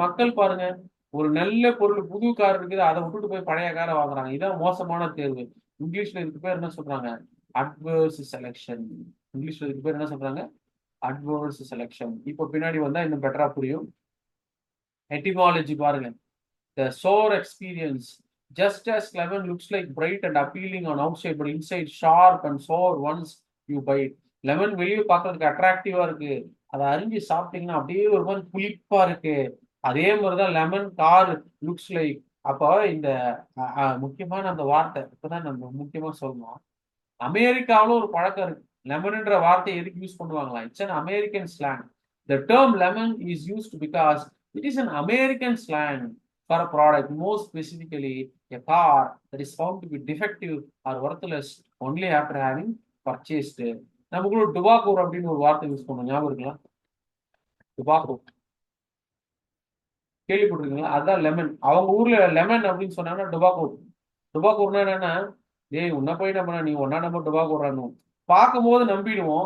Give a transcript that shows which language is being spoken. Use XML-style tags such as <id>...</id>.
<ta>மக்கள் பாருங்க, ஒரு நல்ல பொருள் புது கார் இருக்குது, அதை விட்டுட்டு போய் பழைய காரை வாங்குறாங்க. இதான் மோசமான தேர்வு. இங்கிலீஷ்ல இதுக்கு பேர் என்ன சொல்றாங்க? Adverse selection. இங்கிலீஷ்ல இதுக்கு பேர் என்ன சொல்றாங்க? Adverse selection. இப்போ பின்னாடி வந்தா இன்னும் பெட்டரா புரியும். எட்டிமாலஜி பாருங்க.</ta> <en>The sour experience, just as lemon looks like bright and appealing on outside, but inside sharp and sour once you bite.</en> <ta>Lemon வெளியே பார்க்கறதுக்கு அட்ராக்டிவா இருக்கு, அதை அரிஞ்சு சாப்பிட்டீங்கன்னா அப்படியே ஒரு மாதிரி புளிப்பா இருக்கு. அதே மாதிரிதான் லெமன் கார் லுக்ஸ் லைக். அப்போ இந்த முக்கியமான அந்த வார்த்தை இப்பதான் நம்ம முக்கியமா சொல்லணும். அமெரிக்காவில் ஒரு பழக்கம் இருக்கு. லெமன்ன்ற வார்த்தையை எதுக்கு யூஸ் பண்ணுவாங்களா?</ta> <en>It's an American slang. The term lemon is used because it is an American slang for a product, more specifically a car that is found to be defective or worthless only after having purchased.</en> <ta>நமக்குள்ள டுபாக்கூர் அப்படின்னு ஒரு வார்த்தை use பண்ணுவோம், ஞாபகம் இருக்கலாம்? டுபாக்கூ கேள்விப்பட்டிருக்கீங்களா? அதுதான் lemon. அவங்க ஊர்ல லெமன் அப்படின்னு சொன்னாங்கன்னா டுபாக்கூர். டுபாக்கூர்னா என்னன்னா, ஏய் உன்ன போய் நம்ம நீ ஒன்னா நம்ம டுபாக்கூர்றானு பார்க்கும்போது நம்பிடுவோம்.</ta>